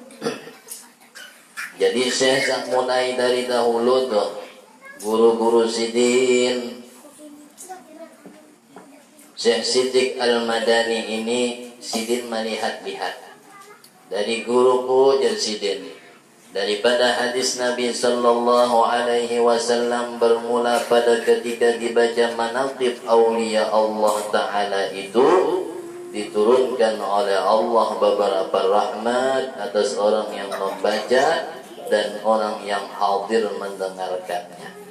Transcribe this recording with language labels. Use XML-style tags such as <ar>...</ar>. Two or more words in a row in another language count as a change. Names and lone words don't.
<id>Jadi saya mulai dari dahulu tuh guru-guru Sidin Syekh Siddiq Al-Madani ini Sidin melihat-lihat dari guruku jar Sidin, daripada hadis Nabi</id> <ar>صلى الله عليه وسلم</ar> <id>bermula pada ketika dibaca</id> <ar>مناقب أولياء الله تعالى</ar> <id>itu diturunkan oleh Allah beberapa rahmat atas orang yang membaca dan orang yang hadir mendengarkannya.</id>